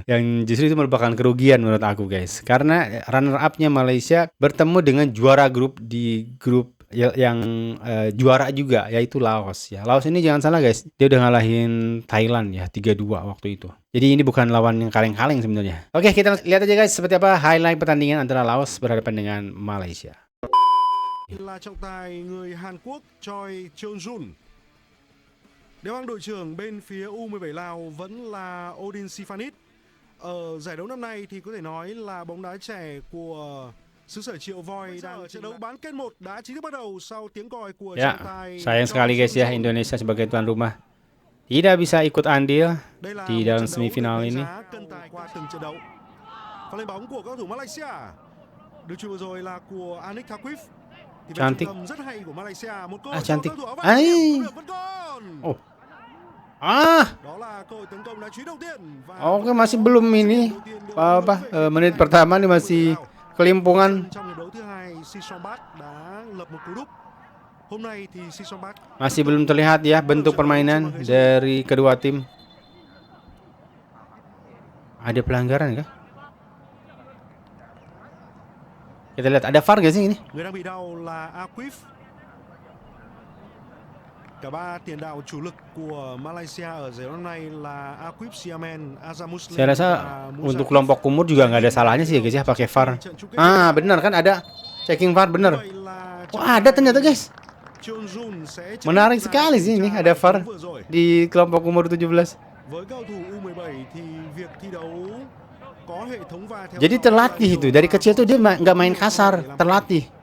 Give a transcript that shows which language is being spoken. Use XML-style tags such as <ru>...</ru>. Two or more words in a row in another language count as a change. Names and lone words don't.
<id>Yang justru itu merupakan kerugian menurut aku guys. Karena</id> <en>runner up-</en> <id>nya Malaysia bertemu dengan juara grup di grup yang juara juga yaitu Laos ya. Laos ini jangan salah guys, dia udah ngalahin Thailand ya 3-2 waktu itu. Jadi ini bukan lawan yang kaleng-kaleng sebenarnya. Oke, kita lihat aja guys seperti apa highlight pertandingan antara Laos berhadapan dengan Malaysia.</id> <vi>Là trọng tài người Hàn Quốc Choi Cheon-jun. Đeo băng đội trưởng bên phía U17 Lào vẫn là Odin Siphanit. Ở giải đấu năm nay thì có thể nói là bóng đá trẻ của xứ sở Triệu Voi đang trận đấu bán kết 1 đã chính thức bắt đầu sau tiếng còi của</vi> <id>Ya,</id> <vi>trọng tài.</vi> <id>sayang sekali guys ya Indonesia sebagai tuan rumah tidak bisa ikut andil</id> <vi>Đây là</vi> <id>di</id> <vi>một</vi> <id>dalam</id> <vi>trận đấu</vi> <id>semifinal</id> <vi>được đánh</vi> <id>ini.</id> <vi>giá cân tài qua từng trận đấu. Pha lên bóng của các cầu thủ Malaysia. Được chuyền vừa rồi là của Anik Thaqif. Thì về</vi> <id>Cantik.</id> <vi>trung tâm rất hay của Malaysia, một cơ Ah, hội cho</vi> <id>cantik.</id> <vi>các thủ áo Ai. vàng vẫn còn. Oh. Ah, Đó là cơ hội tấn công đá truy đầu tiên và</vi> <id>oke masih belum ini menit pertama nih masih kelimpungan.</id> <vi>trong hiệp đấu thứ hai, Sisombat đã lập một cú đúp. Hôm nay thì Sisombat</vi> <id>Masih belum terlihat ya bentuk permainan dari kedua tim. Ada pelanggaran kah? Kita lihat ada VAR gak sih ini?</id> <vi>người đang bị đau là Aqif. Cả ba tiền đạo chủ lực của Malaysia ở giải đấu năm nay là Aqif Siamen, Azamuslim.</vi> <id>Saya rasa untuk kelompok umur juga nggak ada salahnya sih guys ya pakai VAR. Ah benar kan ada checking VAR benar. Wah ada ternyata guys. Menarik sekali sih ini ada VAR di kelompok umur 17. Jadi terlatih itu dari kecil tuh dia nggak main kasar, terlatih.</id>